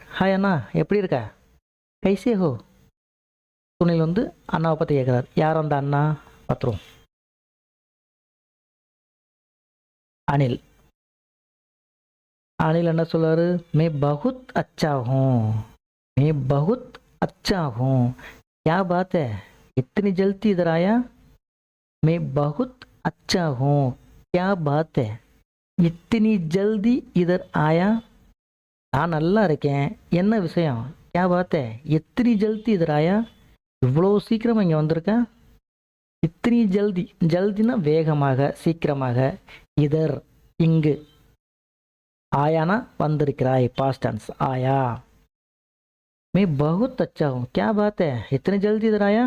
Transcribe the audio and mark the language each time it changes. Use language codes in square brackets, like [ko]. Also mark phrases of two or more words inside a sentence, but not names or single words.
[ta] ஹாய் அண்ணா எப்படி இருக்க? [hi] कैसे हो. [ta] சுனில் வந்து அண்ணாவை பற்றி கேட்குறாரு. யார் அந்த அண்ணா பார்த்துருவோம். அனில். அனில் என்ன சொல்றாரு? [hi] मैं बहुत अच्छा हूँ. मैं बहुत अच्छा हूँ. क्या बात है, इतनी जल्दी इधर आया? मैं बहुत अच्छा हूँ. क्या बात है, इतनी जल्दी इधर आया? [ta] நான் நல்லா இருக்கேன், என்ன விஷயம்? [hi] क्या बात है, इतनी जल्दी इधर आया? [ta] இவ்வளோ சீக்கிரமாக இங்கே வந்திருக்கேன். [hi] इतनी जल्दी, [ta] ஜல்தினா வேகமாக, சீக்கிரமாக, இதர் இங்கு, ஆயானா வந்திருக்கிறாய், [en] past tense [ta] ஆயா. [hi] मैं बहुत अच्छा हूँ. क्या बात है, इतनी जल्दी इधर आया?